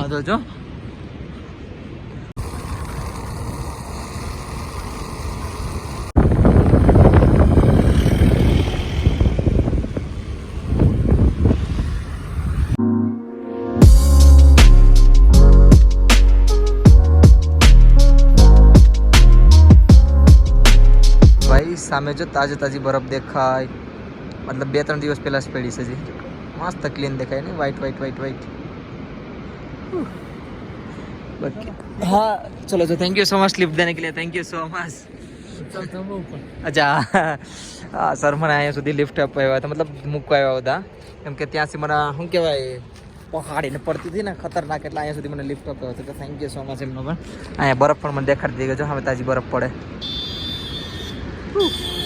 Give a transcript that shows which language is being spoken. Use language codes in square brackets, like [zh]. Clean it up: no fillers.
[gu] હા તો જો સામે જો તાજી તાજી બરફ દેખાય, મતલબ 2-3 દિવસ પહેલા જ પડી છે जी, मस्त क्लीन देखाय नहीं, वाइट वाइट वाइट वाइट। [hi] हाँ चलो तो thank you so much slip देने के लिए, थैंक यू सो मच। अच्छा हाँ सर [gu] મને અહીંયા સુધી લિફ્ટ અપાવ્યા હતા, મતલબ મૂકવા આવ્યા હતા, કેમ કે ત્યાંથી મને શું કહેવાય પહાડીને પડતી હતી ને ખતરનાક, એટલે અહીંયા સુધી મને લિફ્ટ અપાવ્યો હતો। તો થેન્ક યુ સો મચ એમનો પણ। અહીંયા બરફ પણ મને દેખાડી દઈ ગયો, હવે તાજી બરફ પડે।